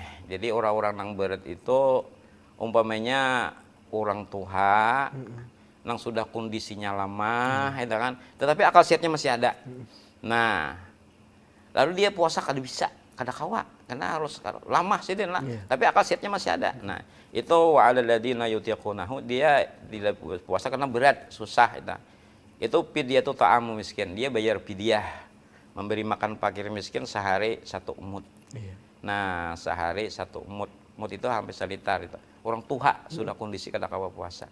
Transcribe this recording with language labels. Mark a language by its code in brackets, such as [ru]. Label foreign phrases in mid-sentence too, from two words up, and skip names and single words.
[id] Jadi orang-orang yang berat itu umpamanya orang tua yang sudah kondisinya lama, itu kan, tetapi akal sehatnya masih ada. [bjn] Nah, lalu dia puasa kada bisa, kada kawa, karena harus lama sih lah. [id] Tapi akal sehatnya masih ada. Nah, itu [ar] wa 'alal ladzina yutiqunahu, [id] dia puasa karena berat, susah itu. Itu [ar] fidyatu ta'amu miskin, [id] dia bayar fidyah, memberi makan fakir miskin sehari 1 umud. Nah, sehari 1 umud. [bjn] Umud itu hampir selitar itu. Orang tua sudah kondisi kada kawa puasa.